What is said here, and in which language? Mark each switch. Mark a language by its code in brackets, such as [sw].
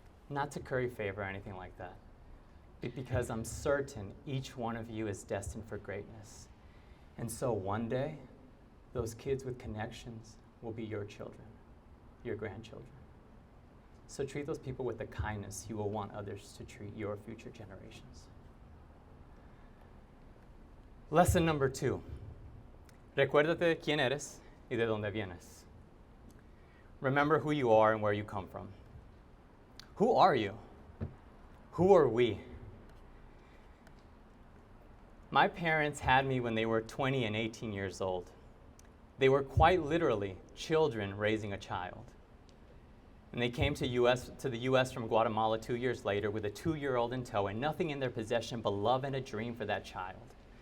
[en] Not to curry favor or anything like that, but because I'm certain each one of you is destined for greatness. And so one day, those kids with connections will be your children, your grandchildren. So treat those people with the kindness you will want others to treat your future generations. Lesson number 2. [es] Recuérdate quién eres y de dónde vienes. [en] Remember who you are and where you come from. Who are you? Who are we? My parents had me when they were 20 and 18 years old. They were quite literally children raising a child. And they came to the US from Guatemala 2 years later with a 2-year-old in tow and nothing in their possession but love and a dream for that child.